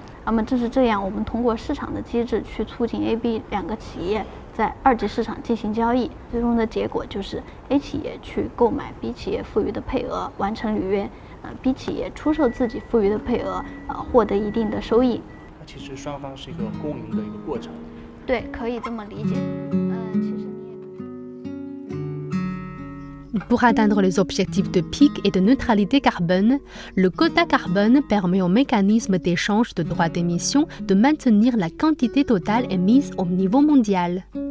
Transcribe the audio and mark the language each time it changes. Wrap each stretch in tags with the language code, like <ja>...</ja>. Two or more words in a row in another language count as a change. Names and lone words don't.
<zh>那么正是这样，我们通过市场的机制去促进 A、B 2个企业在2级市场进行交易，最终的结果就是 A 企业去购买 B 企业富余的配额，完成履约，B 企业出售自己富余的配额，获得一定的收益。其实双方是一个共赢的一个过程。对，可以这么理解。其实。</zh> <fr>Pour atteindre les objectifs de pic et de neutralité carbone, le quota carbone permet au mécanisme d'échange de droits d'émission de maintenir la quantité totale émise au niveau mondial.</fr>